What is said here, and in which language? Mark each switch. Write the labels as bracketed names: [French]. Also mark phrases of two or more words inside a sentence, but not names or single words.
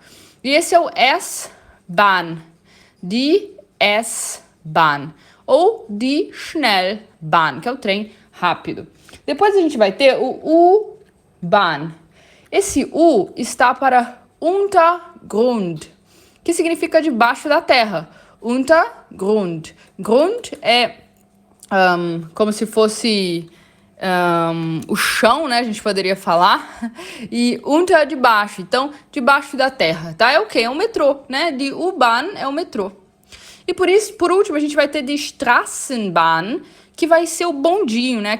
[Portuguese] E esse é o S-Bahn. [German] Die S-Bahn [Portuguese] ou [German] die Schnellbahn, [Portuguese] que é o trem rápido. Depois a gente vai ter o U-Bahn. Esse U está para Untergrund, que significa debaixo da terra. Untergrund. Grund é como se fosse o chão, né? A gente poderia falar. E unter de baixo. Então, debaixo da terra, tá? É o quê? É um metrô, né? De U-Bahn é o metrô. E por último, a gente vai ter de Straßenbahn, que vai ser o bondinho, né?